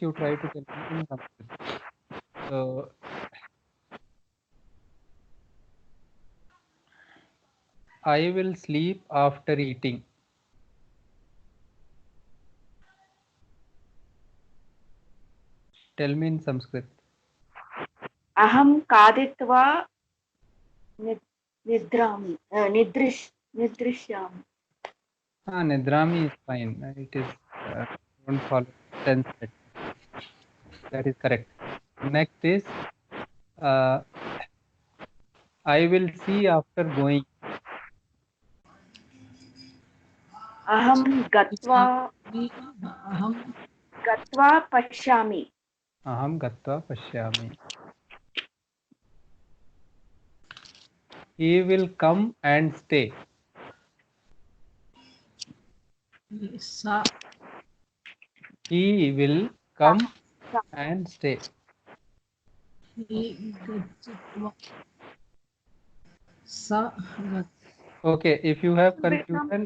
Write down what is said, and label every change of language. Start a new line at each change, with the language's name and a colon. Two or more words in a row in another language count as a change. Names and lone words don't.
English: You try to tell me in Sanskrit. So I will sleep after eating. Tell me in Sanskrit.
Sanskrit: Aham kaditva nidrishyami.
English: Nidrami is fine. It is don't follow tense. That is correct. Next is I will see after going.
Sanskrit: Aham gatva pashyami. Aham gatva pashyami.
English: He will come and stay. He will come and stay. Okay, if you have confusion,